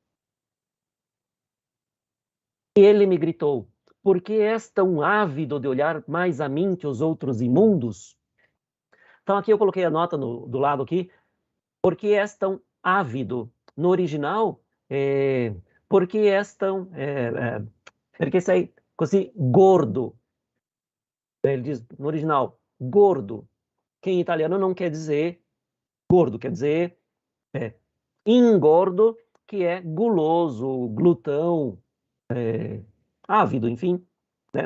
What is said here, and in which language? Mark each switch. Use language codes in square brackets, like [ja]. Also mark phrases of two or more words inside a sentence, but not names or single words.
[pt] E ele me gritou: por que és tão ávido de olhar mais a mim que os outros imundos? Então aqui eu coloquei a nota do lado aqui, por que és tão ávido? No original, por que és tão... [it] perché sei così gordo? [pt] Ele diz no original, gordo, que em italiano não quer dizer gordo, quer dizer engordo, que é guloso, glutão, ávido, enfim, né?